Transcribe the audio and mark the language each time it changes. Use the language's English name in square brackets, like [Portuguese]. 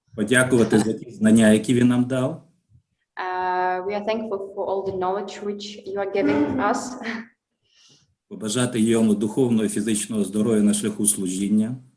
[Ukrainian] Подякувати за ті знання, які він нам дав. [English] We are thankful for all the knowledge which you are giving us. [Ukrainian] Побажати йому духовного і фізичного здоров'я на шляху служіння.